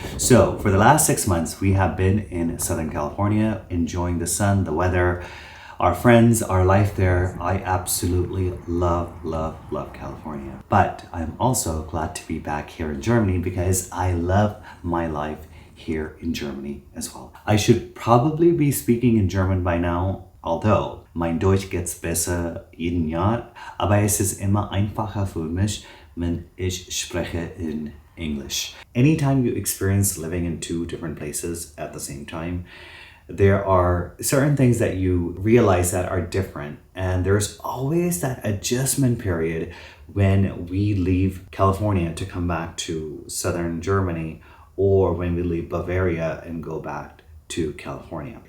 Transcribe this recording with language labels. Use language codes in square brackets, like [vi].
[en] So for the last 6 months we have been in Southern California enjoying the sun, the weather, our friends, our life there. I absolutely love California. But I'm also glad to be back here in Germany because I love my life here in Germany as well. I should probably be speaking in German by now, although [de] mein Deutsch [en] gets [de] besser jeden Jahr, aber es ist immer einfacher für mich, wenn ich spreche in English. [en] Anytime you experience living in two different places at the same time, there are certain things that you realize that are different, and there's always that adjustment period when we leave California to come back to southern Germany, or when we leave Bavaria and go back to California.